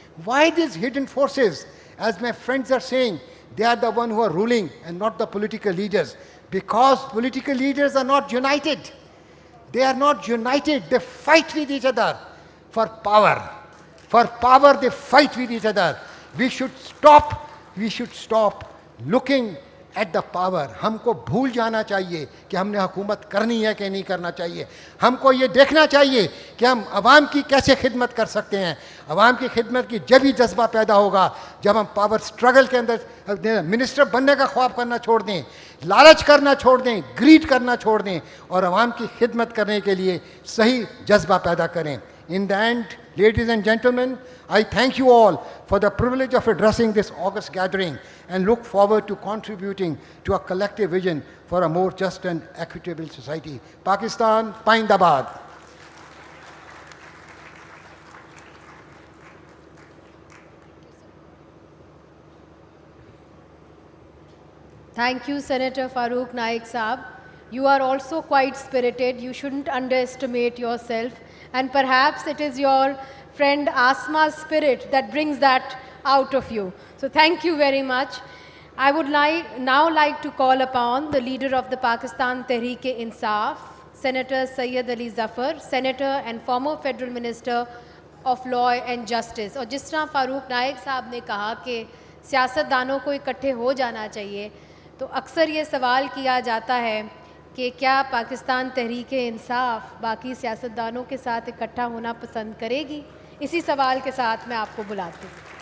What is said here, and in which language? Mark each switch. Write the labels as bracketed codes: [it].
[en] Why these hidden forces? As my friends are saying, they are the ones who are ruling and not the political leaders. Because political leaders are not united. They are not united. They fight with each other for power. For power, they fight with each other. We should stop looking at the power. [hi] हमको भूल जाना चाहिए कि हमने हुकूमत करनी है कि नहीं करना चाहिए. हमको ये देखना चाहिए कि हम आवाम की कैसे खिदमत कर सकते हैं. आवाम की खिदमत की जब ही जज्बा पैदा होगा जब हम पावर स्ट्रगल के अंदर मिनिस्टर बनने का ख्वाब करना छोड़ दें, लालच करना छोड़ दें, ग्रीड करना छोड़ दें और आवाम की खिदमत करने के लिए सही जज्बा पैदा करें. [en] In the end, ladies and gentlemen, I thank you all for the privilege of addressing this August gathering and look forward to contributing to a collective vision for a more just and equitable society. Pakistan, Paindabad. Thank you, Senator Farooq Naik Saab. You are also quite spirited. You shouldn't underestimate yourself. And perhaps it is your friend Asma's spirit that brings that out of you. So thank you very much. I would now like to call upon the leader of the Pakistan Tehreek-e-Insaf, Senator Syed Ali Zafar, Senator and former Federal Minister of Law and Justice. [hi] और जिस तरह फारूक नाइक साहब ने कहा कि सियासतदानों को इकट्ठे हो जाना चाहिए, तो अक्सर ये सवाल किया जाता है कि क्या पाकिस्तान तहरीक-ए-इंसाफ बाकी सियासतदानों के साथ इकट्ठा होना पसंद करेगी? इसी सवाल के साथ मैं आपको बुलाती हूँ.